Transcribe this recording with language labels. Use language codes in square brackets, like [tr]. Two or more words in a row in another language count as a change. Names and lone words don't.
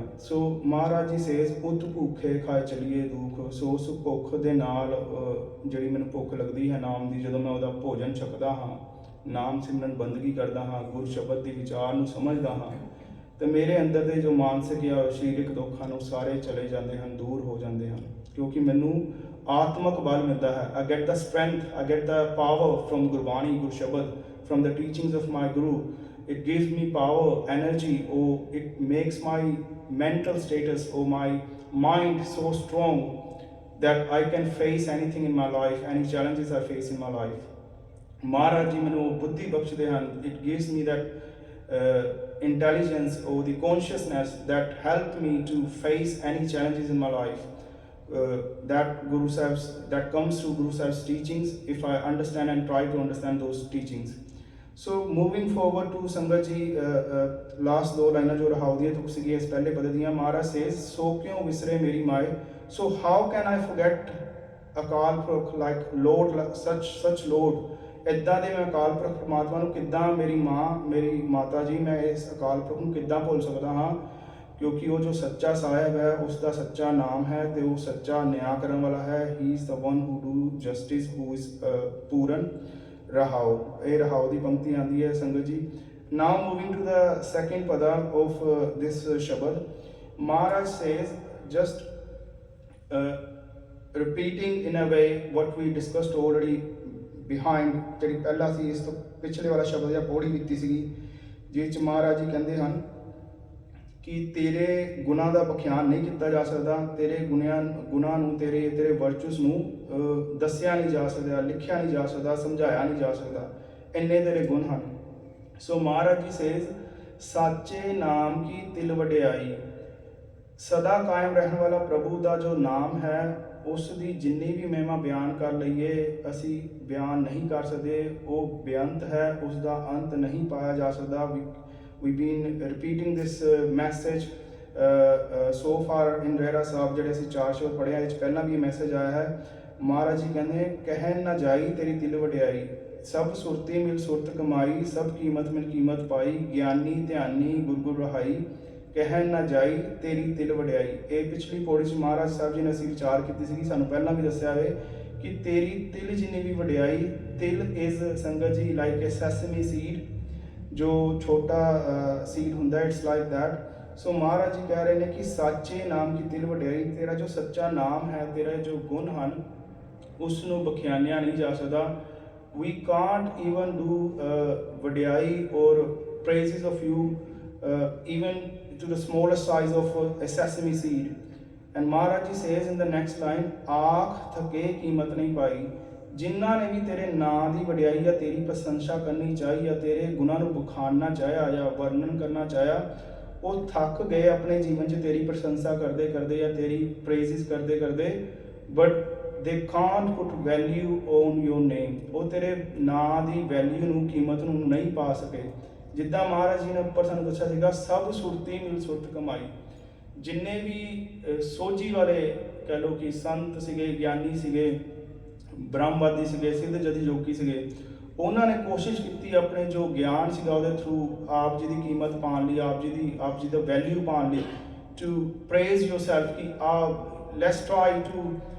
[pa] ਸੋ ਮਹਾਰਾਜ ਜੀ ਸੇਜ਼ ਪੁੱਤ ਭੁੱਖੇ ਖਾਏ ਚਲੀਏ ਦੁੱਖ, ਸੋ ਉਸ ਭੁੱਖ ਦੇ ਨਾਲ ਜਿਹੜੀ ਮੈਨੂੰ ਭੁੱਖ ਲੱਗਦੀ ਹੈ ਨਾਮ ਦੀ, ਜਦੋਂ ਮੈਂ ਉਹਦਾ ਭੋਜਨ ਛਕਦਾ ਹਾਂ, ਨਾਮ ਸਿਮਰਨ ਬੰਦਗੀ ਕਰਦਾ ਹਾਂ, ਗੁਰ ਸ਼ਬਦ ਦੀ ਵਿਚਾਰ ਨੂੰ ਸਮਝਦਾ ਹਾਂ, ਤੇ ਮੇਰੇ ਅੰਦਰ ਦੇ ਜੋ ਮਾਨਸਿਕ ਜਾਂ ਸਰੀਰਕ ਦੁੱਖ ਹਨ ਉਹ ਸਾਰੇ ਚਲੇ ਜਾਂਦੇ ਹਨ, ਦੂਰ ਹੋ ਜਾਂਦੇ ਹਨ, ਕਿਉਂਕਿ ਮੈਨੂੰ ਆਤਮਕ ਬਲ ਮਿਲਦਾ ਹੈ। [en] I get the strength, I get the power from Gurbani, Guru Shabad, from the teachings of my Guru. It gives me power, energy, or it makes my mental status or my mind so strong that I can face anything in my life, any challenges I face in my life. [pa] ਮਹਾਰਾਜ ਜੀ ਮੈਨੂੰ ਬੁੱਧੀ ਬਖਸ਼ਦੇ ਹਨ। [en] It gives me that intelligence or the consciousness that help me to face any challenges in my life. That comes through Guru Sahib's teachings if I understand and try to understand those teachings. So moving forward to Sangat ji, last [pa] ਦੋ ਲਾਈਨਾਂ ਜੋ ਰਹਾਉ ਦੀਆਂ ਤੁਕ ਸੀਗੀ ਇਸ ਪਹਿਲੇ ਪਦ ਦੀਆਂ। ਮਹਾਰਾਜ says, ਸੋ ਕਿਉਂ ਵਿਸਰੇ ਮੇਰੀ ਮਾਏ, [en] so how can I forget [pa] ਅਕਾਲ ਪੁਰਖ [en] like Lord, such Lord, [pa] ਇੱਦਾਂ ਦੇ ਮੈਂ ਅਕਾਲ ਪੁਰਖ ਪਰਮਾਤਮਾ ਨੂੰ ਕਿੱਦਾਂ, ਮੇਰੀ ਮਾਂ, ਮੇਰੀ ਮਾਤਾ ਜੀ, ਮੈਂ ਇਸ ਅਕਾਲ ਪੁਰਖ ਨੂੰ ਕਿੱਦਾਂ ਭੁੱਲ ਸਕਦਾ ਹਾਂ, ਕਿਉਂਕਿ ਉਹ ਜੋ ਸੱਚਾ ਸਾਹਿਬ ਹੈ ਉਸ ਦਾ ਸੱਚਾ ਨਾਮ ਹੈ ਤੇ ਉਹ ਸੱਚਾ ਨਿਆਂ ਕਰਨ ਵਾਲਾ ਹੈ। [en] He is the one who do justice, who is ਪੂਰਨ। [pa] ਰਹਾਉ, ਇਹ ਰਹਾਉ ਦੀ ਪੰਕਤੀ ਆਉਂਦੀ ਹੈ ਸੰਗਤ ਜੀ। [en] Now moving to the second ਪਦਾ of this ਸ਼ਬਦ, ਮਹਾਰਾਜ says just repeating in a way what we discussed already behind, [pa] ਜਿਹੜੀ ਪਹਿਲਾਂ ਸੀ ਇਸ ਤੋਂ ਪਿਛਲੇ ਵਾਲਾ ਸ਼ਬਦ ਜਾਂ ਪੌੜੀ ਕੀਤੀ ਸੀਗੀ, ਜਿਸ 'ਚ ਮਹਾਰਾਜ ਜੀ ਕਹਿੰਦੇ ਹਨ ਕਿ ਤੇਰੇ ਗੁਣਾਂ ਦਾ ਬਖਿਆਨ ਨਹੀਂ ਕੀਤਾ ਜਾ ਸਕਦਾ, ਤੇਰੇ ਗੁਣਾਂ ਨੂੰ, ਤੇਰੇ ਵਰਚੂਸ ਨੂੰ ਦੱਸਿਆ ਨਹੀਂ ਜਾ ਸਕਦਾ, ਲਿਖਿਆ ਨਹੀਂ ਜਾ ਸਕਦਾ, ਸਮਝਾਇਆ ਨਹੀਂ ਜਾ ਸਕਦਾ, ਇੰਨੇ ਤੇਰੇ ਗੁਣ ਹਨ। ਸੋ ਮਹਾਰਾਜ ਜੀ ਸੇਜ਼, ਸਾਚੇ ਨਾਮ ਕੀ ਤਿਲ ਵਡਿਆਈ, ਸਦਾ ਕਾਇਮ ਰਹਿਣ ਵਾਲਾ ਪ੍ਰਭੂ ਦਾ ਜੋ ਨਾਮ ਹੈ ਉਸ ਦੀ ਜਿੰਨੀ ਵੀ ਮਹਿਮਾ ਬਿਆਨ ਕਰ ਲਈਏ ਅਸੀਂ ਬਿਆਨ ਨਹੀਂ ਕਰ ਸਕਦੇ। ਉਹ ਬੇਅੰਤ ਹੈ, ਉਸ ਦਾ ਅੰਤ ਨਹੀਂ ਪਾਇਆ ਜਾ ਸਕਦਾ। [en] we've been repeating this message so far in [pa] ਰਹਿਰਾ ਸਾਹਿਬ, ਜਿਹੜੇ ਅਸੀਂ 4 ਸ਼ਬਦ ਪੜ੍ਹਿਆ, ਇਹ 'ਚ ਪਹਿਲਾਂ ਵੀ ਇਹ ਮੈਸੇਜ ਆਇਆ ਹੈ। ਮਹਾਰਾਜ ਜੀ ਕਹਿੰਦੇ, ਕਹਿਣ ਨਾ ਜਾਈ ਤੇਰੀ ਦਿਲ ਵਡਿਆਈ, ਸਭ ਸੁਰਤੀ ਮਿਲ ਸੁਰਤ ਕਮਾਈ, ਸਭ ਕੀਮਤ ਮਿਲ ਕੀਮਤ ਪਾਈ, ਗਿਆਨੀ ਧਿਆਨੀ ਗੁਰ ਗੁਰ ਰਹਾਈ, ਕਹਿਣ ਨਾ ਜਾਈ ਤੇਰੀ ਦਿਲ ਵਡਿਆਈ। ਇਹ ਪਿਛਲੀ ਪੌੜੀ 'ਚ ਮਹਾਰਾਜ ਸਾਹਿਬ ਜੀ ਨੇ ਅਸੀਂ ਵਿਚਾਰ ਕੀਤੀ ਸੀਗੀ, ਸਾਨੂੰ ਪਹਿਲਾਂ ਵੀ ਦੱਸਿਆ ਹੋਵੇ ਕਿ ਤੇਰੀ ਤਿਲ ਜਿੰਨੀ ਵੀ ਵਡਿਆਈ, ਤਿਲ ਇਜ਼ ਸੰਗਤ ਜੀ [en] like a sesame seed, [pa] ਜੋ ਛੋਟਾ ਸੀਡ ਹੁੰਦਾ, [en] it's like that. [pa] ਸੋ ਮਹਾਰਾਜ ਜੀ ਕਹਿ ਰਹੇ ਨੇ ਕਿ ਸਾਚੇ ਨਾਮ ਕੀ ਤਿਲ ਵਡਿਆਈ, ਤੇਰਾ ਜੋ ਸੱਚਾ ਨਾਮ ਹੈ, ਤੇਰੇ ਜੋ ਗੁਣ ਹਨ ਉਸ ਨੂੰ ਬਖਿਆਨਿਆ ਨਹੀਂ ਜਾ ਸਕਦਾ। [en] we can't even do ਵਡਿਆਈ or praises of you even to the smallest size of a sesame seed. And Maharaj ji says in the next line, [pa] ਆਖ ਥਕੇ ਕੀਮਤ ਨਹੀਂ ਪਾਈ, ਜਿਨ੍ਹਾਂ ਨੇ ਵੀ ਤੇਰੇ ਨਾਂ ਦੀ ਵਡਿਆਈ ਜਾਂ ਤੇਰੀ ਪ੍ਰਸ਼ੰਸਾ ਕਰਨੀ ਚਾਹੀ ਜਾਂ ਤੇਰੇ ਗੁਣਾਂ ਨੂੰ ਬਖਾਨਣਾ ਚਾਹਿਆ ਜਾਂ ਵਰਣਨ ਕਰਨਾ ਚਾਹਿਆ, ਉਹ ਥੱਕ ਗਏ ਆਪਣੇ ਜੀਵਨ 'ਚ ਤੇਰੀ ਪ੍ਰਸ਼ੰਸਾ ਕਰਦੇ ਕਰਦੇ ਜਾਂ ਤੇਰੀ ਪ੍ਰੇਜ਼ਿਸ ਕਰਦੇ ਕਰਦੇ, [en] but they can't put value on your name, [pa] ਉਹ ਤੇਰੇ ਨਾਂ ਦੀ ਵੈਲਿਊ ਨੂੰ, ਕੀਮਤ ਨੂੰ ਨਹੀਂ ਪਾ ਸਕੇ। ਜਿੱਦਾਂ ਮਹਾਰਾਜ ਜੀ ਨੇ ਉੱਪਰ ਸਾਨੂੰ ਦੱਸਿਆ ਸੀਗਾ, ਸਭ ਸੁਰਤੀ ਮਿਲ ਸੁਰਤ ਕਮਾਈ, ਜਿੰਨੇ ਵੀ ਸੋਝੀ ਵਾਲੇ ਕਹਿ ਲਓ ਕਿ ਸੰਤ ਸੀਗੇ, ਗਿਆਨੀ ਸੀਗੇ, ਬ੍ਰਹਮਵਾਦੀ ਸੀਗੇ, ਸਿੱਧ ਜਦੀ ਯੋਗੀ ਸੀਗੇ, ਉਹਨਾਂ ਨੇ ਕੋਸ਼ਿਸ਼ ਕੀਤੀ ਆਪਣੇ ਜੋ ਗਿਆਨ ਸੀਗਾ ਉਹਦੇ ਥਰੂ ਆਪ ਜੀ ਦੀ ਕੀਮਤ ਪਾਉਣ ਲਈ, ਆਪ ਜੀ ਦਾ ਵੈਲਿਊ ਪਾਉਣ ਲਈ, [en] to praise yourself [pa] ਕਿ [en] let's try to